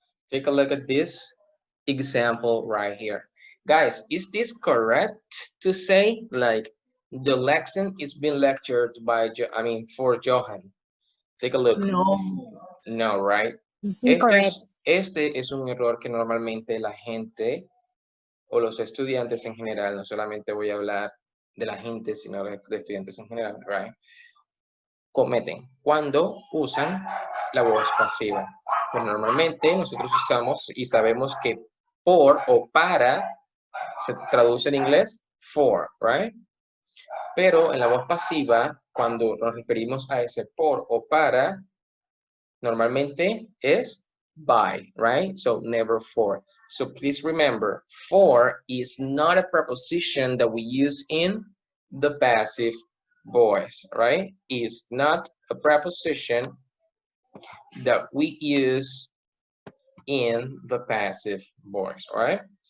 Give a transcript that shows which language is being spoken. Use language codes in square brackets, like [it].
[en] Take a look at this example right here. Guys, is this correct to say like the lesson is being lectured by, for Johan? Take a look. No. No, right? It's incorrect. [es] Este es un error que normalmente la gente o los estudiantes en general, no solamente voy a hablar de la gente, sino de estudiantes en general, right? Cometen cuando usan la voz pasiva. Pues normalmente nosotros usamos y sabemos que por o para se traduce en inglés for, right? Pero en la voz pasiva, cuando nos referimos a ese por o para, normalmente es by, right? [en] So never for. So please remember, for is not a preposition that we use in the passive voice, right? It's not a preposition that we use in the passive voice, all right?